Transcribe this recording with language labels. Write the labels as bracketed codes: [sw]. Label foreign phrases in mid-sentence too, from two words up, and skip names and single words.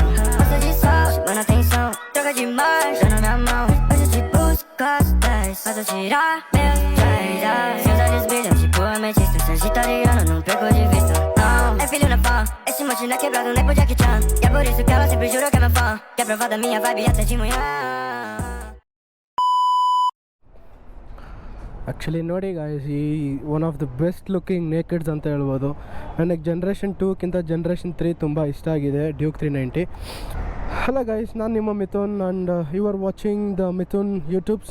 [pt] Gosta de sol, chamando atenção, troca demais, tá na minha mão. Hoje eu te busco com as 10, faz eu tirar meus três. Seus olhos brilham tipo ametista, sagitariano, não perco de vista. Não, é filho na fã, esse monte não é quebrado nem pro Jack Chan. E é por isso que ela sempre jurou que é meu fã, que é prova da minha vibe até de manhã. [en] ಆ್ಯಕ್ಚುಲಿ ನೋಡಿ ಗಾಯ್ಸ್, ಈ one of the best looking nakeds [kn] ಅಂತ ಹೇಳ್ಬೋದು. ನನಗೆ ಜನ್ರೇಷನ್ 2ಕ್ಕಿಂತ ಜನ್ರೇಷನ್ 3 ತುಂಬ ಇಷ್ಟ ಆಗಿದೆ, ಡ್ಯೂಕ್ 390. [en] hello guys, [kn] ನಾನು ನಿಮ್ಮ [en] ಮಿಥುನ್ and you are watching the Mithun YouTubes.